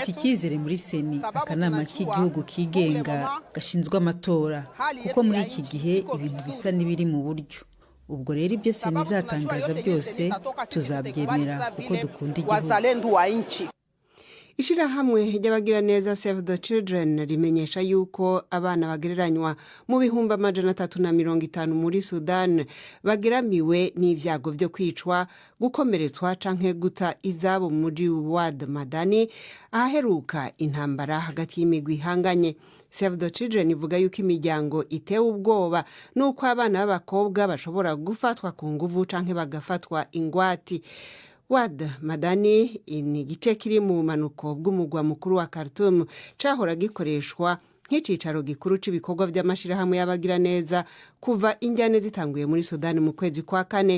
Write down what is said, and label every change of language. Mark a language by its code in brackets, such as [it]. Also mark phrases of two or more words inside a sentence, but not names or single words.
[rw] Mfite icyizere muri Seni, akanama k'igihugu kigenga gashinzwe amatora, kuko muri iki gihe ibintu bisa n'ibiri mu buryo. Ubwo rero ibyo Seni izatangaza byose tuzabyemera kuko dukunda igihugu. [rn] Ishirahamwe ry'abagira neza Save the Children rimenyesha yuko abana bagereranywa mu bihumbi 350 muri Sudan bageramiwe n'ivyago byo kwicwa, gukomeretswa canke guta izabo muri Wad Madani, aheruka intambara hagati y'imigwi ihanganye. Save the Children ivuga yuko imiryango itewe ubwoba nuko abana b'abakobwa bashobora gufatwa ku nguvu canke bagafatwa ingwati. Wad Madani ni igice kiri mu manuko bw'umugwa mukuru wa Khartoum, cahora gikoreshwa nk'icicaro gikuru c'ibikorwa by'amashirahamwe y'abagira neza kuva injyane zitanguye muri Sudan mu kwezi kwa 4.